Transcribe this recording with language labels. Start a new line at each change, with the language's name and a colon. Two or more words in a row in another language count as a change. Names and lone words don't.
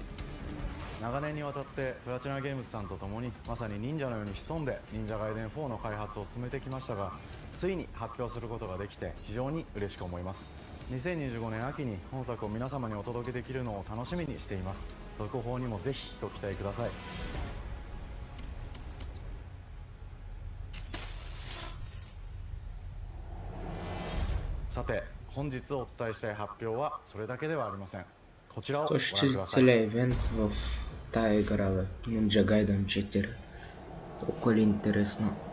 Japanese: 長年にわたってプラチナゲームズさんと共にまさに忍者のように潜んで忍者ガイデン4の開発を進めてきましたが、ついに発表することができて非常に嬉しく思います。2025年秋に本作を皆様にお届けできるのを楽しみにしています。続報にもぜひご期待ください。さて、本日お伝えしたい発表はそれだけではありません。こちらをご覧ください。
Bulgarian: Той ще целият ивент в тая игра, бе? Ninja Gaiden 4. Толкова ли интересна?